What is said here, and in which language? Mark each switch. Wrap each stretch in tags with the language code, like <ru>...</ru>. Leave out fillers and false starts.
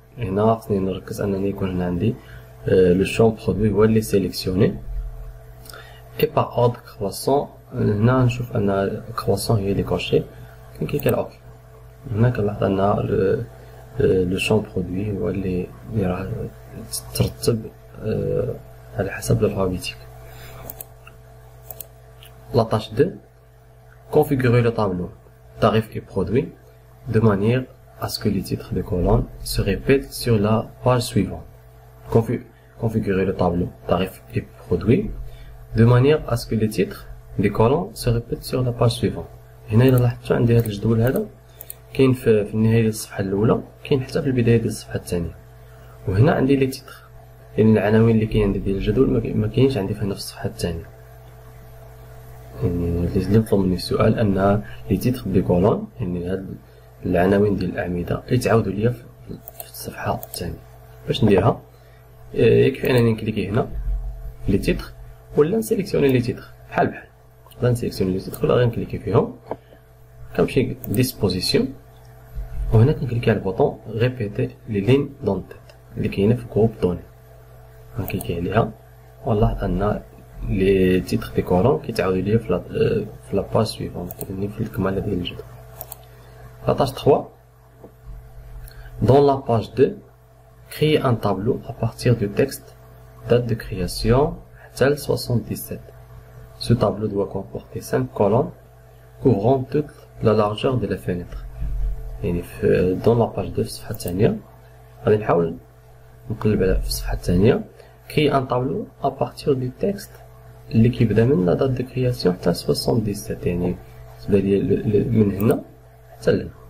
<ar>هنا خصني نركز انني يكون هنا عندي لو شون برودوي هو اللي سيليكسيوني اي باغ اوردر كرواسون. هنا نشوف ان كرواسون هي ديكوشي، كنكليكي على اوكي. هنا كنلاحظ ان لو شون برودوي هو اللي راه ترتب على حسب الالفابيتيك.</ar> <fr>La tâche 2. Configurer le tableau tarif et produit de manière à ce que les titres de colonne se répètent sur la page suivante. Configurer le tableau tarif et produit de manière à ce que les titres des colonnes se répètent sur la page suivante.</fr> <ar>هنا إلا لاحظتوا عندي هذا الجدول هذا كاين في النهاية ديال الصفحة الأولى، كاين حتى في البداية ديال الصفحة الثانية. وهنا عندي لي تيتر، يعني العناوين اللي كاين عندي ديال الجدول ما كاينش عندي في الصفحة الثانية. يعني اللي مطلوب مني السؤال ان لي تيتر دي كولون، يعني هاد العناوين ديال الاعمده يتعاودوا ليا في الصفحه الثانيه. باش نديرها يكفي انني نكليكي هنا لي تيتر ولا نسيليكسيوني لي تيتر بحال بحال، ولا نسيليكسيوني لي تيتر ولا غير نكليكي فيهم. كنمشي ديسبوزيسيون وهنا كنكليكي على البوطون ريبيتي لي لين دون تيت اللي كاينه في جروب دوني، كنكليكي عليها ونلاحظ ان لي تيتر دي كولون كيتعاودوا ليا في لاباج سويفون، يعني في الكماله ديال الجدول.</ar> <fr>La tâche 3. Dans la page 2, créer un tableau à partir du texte date de création tel 77. Ce tableau doit comporter 5 colonnes couvrant toute la largeur de la fenêtre.</fr> <ar>يعني</ar> <fr>dans la page 2</fr> <ar>في الصفحة الثانية غادي نحاول نقلب على في الصفحة الثانية</ar> <fr>créer un tableau à partir du texte</fr> <ar>اللي كيبدا من لا دات دو كرياسيون حتى 77، يعني تبدا لي من هنا حتى لهنا.</ar>